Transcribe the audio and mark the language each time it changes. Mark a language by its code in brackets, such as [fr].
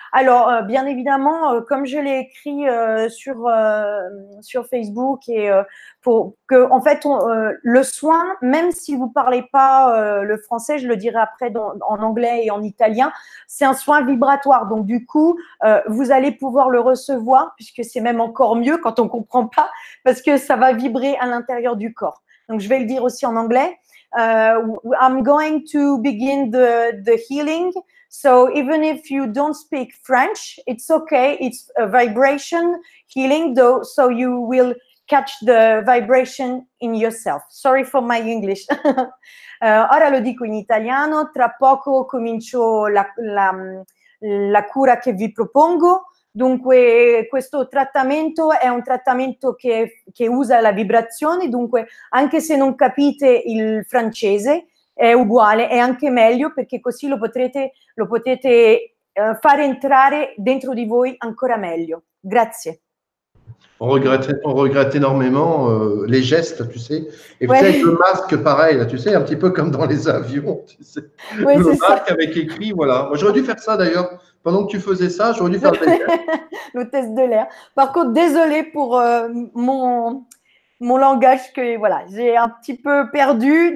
[fr] Alors, bien évidemment, comme je l'ai écrit sur Facebook et pour que, en fait, le soin, même si vous parlez pas le français, je le dirai après en anglais et en italien, c'est un soin vibratoire. Donc, du coup, vous allez pouvoir le recevoir puisque c'est même encore mieux quand on comprend pas parce que ça va vibrer à l'intérieur du corps. Donc, je vais le dire aussi en anglais. [en] I'm going to begin the healing. So even if you don't speak French, it's okay. It's a vibration healing, though, so you will catch the vibration in yourself. Sorry for my English. [it] Ora lo dico in italiano, tra poco comincio la cura che vi propongo. Dunque questo trattamento è un trattamento che usa la vibrazione, dunque anche se non capite il francese è uguale, è anche meglio perché così lo potete fare entrare dentro di voi ancora meglio. Grazie. [fr] On regrette énormément les gestes, tu sais. Et ouais. Tu sais, avec le masque, pareil, là, tu sais, un petit peu comme dans les avions, tu sais. Ouais, le masque avec écrit, voilà. Moi, j'aurais dû faire ça d'ailleurs. Pendant que tu faisais ça, j'aurais dû faire le test. Le test de l'air. Par contre, désolée pour mon langage que voilà, j'ai un petit peu perdu.